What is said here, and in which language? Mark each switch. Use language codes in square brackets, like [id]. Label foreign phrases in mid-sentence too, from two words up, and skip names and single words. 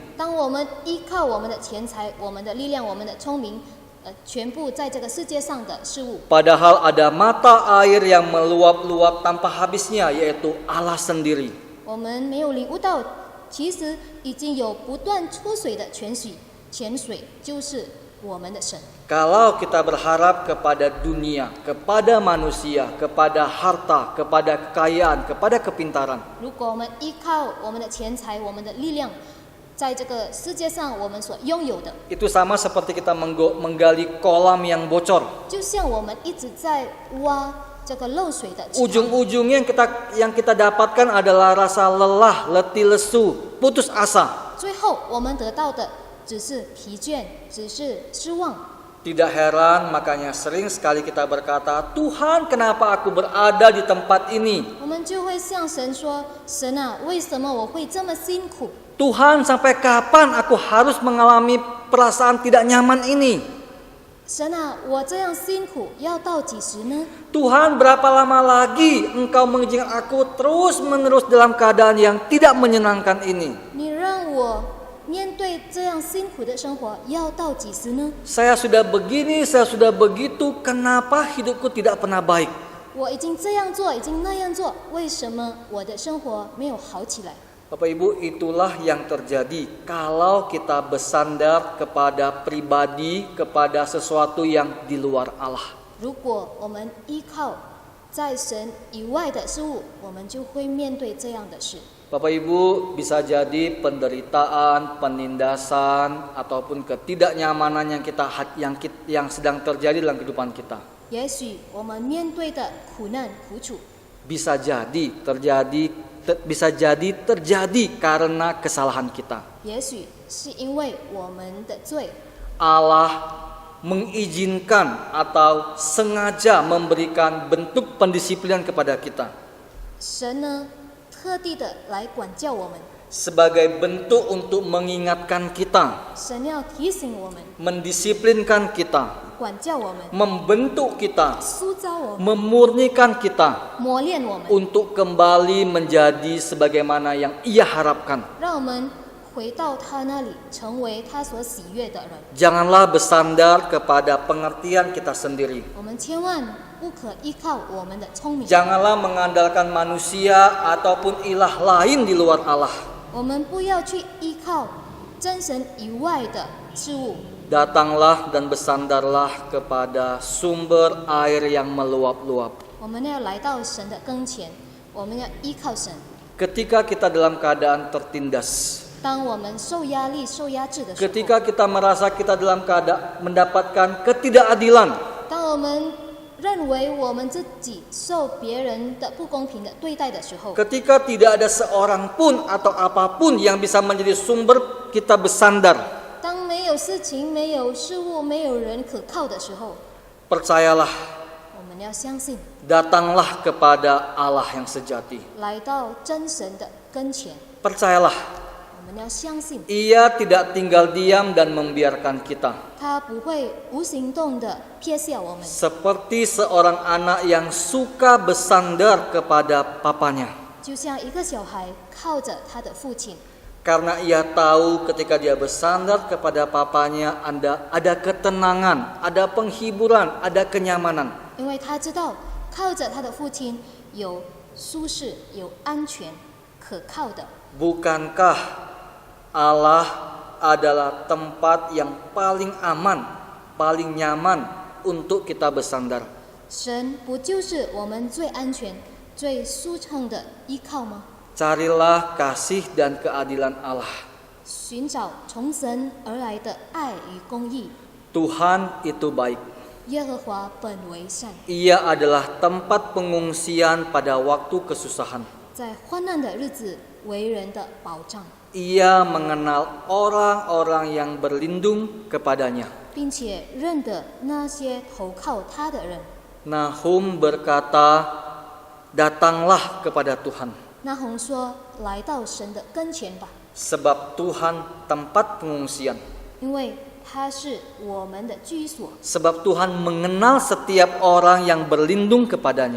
[zh] 当我们依靠我们的钱财、我们的力量、我们的聪明，全部在这个世界上的事物。 [id] Padahal ada mata air yang meluap-luap tanpa habisnya, yaitu Allah sendiri. [zh] 我们没有领悟到，其实已经有不断出水的泉水就是我们的神。 [id] Kalau kita berharap kepada dunia, kepada manusia, kepada harta, kepada kekayaan, kepada kepintaran, [zh] 如果我们依靠我们的钱财、我们的力量，在这个世界上我们所拥有的， [id] itu sama seperti kita menggali kolam yang bocor. [zh] 就像我们一直在挖这个漏水的池塘， [id] Ujung-ujungnya yang kita dapatkan adalah rasa lelah, letih lesu, putus asa. [zh] 最后我们得到的只是疲倦，只是失望。 [id] Tidak heran, makanya sering sekali kita berkata, Tuhan, kenapa aku berada di tempat ini? [zh] 我们就会向神说：“神啊，为什么我会这么辛苦？ [id] Tuhan, sampai kapan aku harus mengalami perasaan tidak nyaman ini? [zh] 神啊，我这样辛苦要到几时呢？ [id] Tuhan, berapa lama lagi Engkau mengizinkan aku terus-menerus dalam keadaan yang tidak menyenangkan ini? [zh] 你让我面对这样辛苦的生活要到几时呢？ [id] Saya sudah begini, saya sudah begitu, kenapa hidupku tidak pernah baik? [zh] 我已经这样做，已经那样做，为什么我的生活没有好起来？” [id] Bapak Ibu, itulah yang terjadi kalau kita bersandar kepada pribadi, kepada sesuatu yang di luar Allah. [zh] 如果我们依靠在神以外的事物，我们就会面对这样的事。 [id] Bapak Ibu, bisa jadi penderitaan, penindasan, ataupun ketidaknyamanan yang sedang terjadi dalam kehidupan kita. [zh] 也许我们面对的苦难苦楚， [id] Bisa jadi terjadi karena kesalahan kita. [zh] 也许是因为我们的罪， [id] Allah mengizinkan atau sengaja memberikan bentuk pendisiplinan kepada kita. [zh] 神呢特地的来管教我们， [id] Sebagai bentuk untuk mengingatkan kita, [zh] 神要提醒我们， [id] mendisiplinkan kita, [zh] 管教我们， [id] membentuk kita, [zh] 塑造我们， [id] memurnikan kita [zh] 磨练我们， [id] untuk kembali menjadi sebagaimana yang Ia harapkan. [zh] 让我们回到他那里，成为他所喜悦的人。 [id] Janganlah bersandar kepada pengertian kita sendiri. [zh] 我们千万不可依靠我们的聪明， [id] Janganlah mengandalkan manusia ataupun ilah lain di luar Allah. [zh] 我们不要去依靠真神以外的事物。 [id] Datanglah dan bersandarlah kepada sumber air yang meluap-luap. [zh] 我们要来到神的跟前，我们要依靠神。 [id] Ketika kita dalam keadaan tertindas, [zh] 当我们受压力、受压制的时候， [id] ketika kita merasa kita dalam keadaan mendapatkan ketidakadilan, [zh] 当我们认为我们自己受别人的不公平的对待的时候， [id] ketika tidak ada seorang pun atau apapun yang bisa menjadi sumber kita bersandar, [zh] 当没有事情、没有事物、没有人可靠的时候， [id] percayalah, [zh] 我们要相信， [id] datanglah kepada Allah yang sejati. [zh] 来到真神的跟前， [id] Percayalah, [zh] 我们们要相信， [id] Ia tidak tinggal diam dan membiarkan kita. [zh] 他不会无行动的撇下我们， [id] Seperti seorang anak yang suka bersandar kepada papanya. [zh] 就像一个小孩靠着他的父亲， [id] Karena ia tahu ketika dia bersandar kepada papanya ada ketenangan, ada penghiburan, ada kenyamanan. [zh] 因为他知道靠着他的父亲有舒适、有安全、可靠的。 [id] Bukankah Allah adalah tempat yang paling aman, paling nyaman untuk kita bersandar? [zh] 神不就是我们最安全、最舒畅的依靠吗？ [id] Carilah kasih dan keadilan Allah. [zh] 寻找从神而来的爱与公义。 [id] Tuhan itu baik. [zh] 耶和华本为善， [id] Ia adalah tempat pengungsian pada waktu kesusahan. [zh] 在患难的日子为人的保障， [id] Ia mengenal orang-orang yang berlindung kepadanya. [zh] 并且认得那些投靠他的人。 [id] Nahum berkata, datanglah kepada Tuhan. [zh] 那红说：“来到神的跟前吧， [id] Sebab Tuhan tempat pengungsian. [zh] 因为他是我们的居所。 [id] Sebab Tuhan mengenal setiap orang yang berlindung kepadanya.